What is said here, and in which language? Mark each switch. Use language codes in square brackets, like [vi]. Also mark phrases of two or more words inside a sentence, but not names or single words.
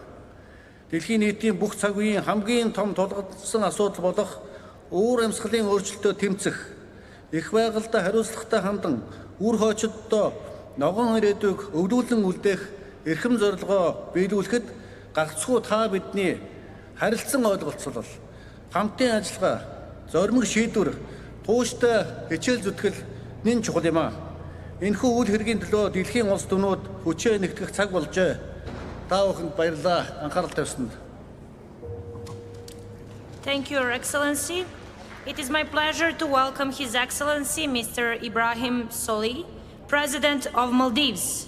[mn] Дэлхийн нийтийн бүх цаг үеийн хамгийн том тулгдсан асуудал болох уур амьсгалын өөрчлөлтөд тэмцэх, их байгальтай хариуцлагатай хандан үр хойчоддоо ногоон ирээдүйг өвлүүлэн үлдээх эрхэм зорилгоо биелүүлэхэд гагцхүү та бидний харилцан ойлголцол, хамтын ажиллагаа, зоримог шийдвэр, тууштай хичээл зүтгэл нэн чухал юм а. Энэхүү үйл хэргийн төлөө дэлхийн улс түмнүүд хүчээ нэгтгэх цаг болжээ. Та бүхэнд баярлалаа. Анхаарал тавьсанд. [en] Thank you, Your Excellency. It is my pleasure to welcome His Excellency Mr. Ibrahim Soli, President of Maldives.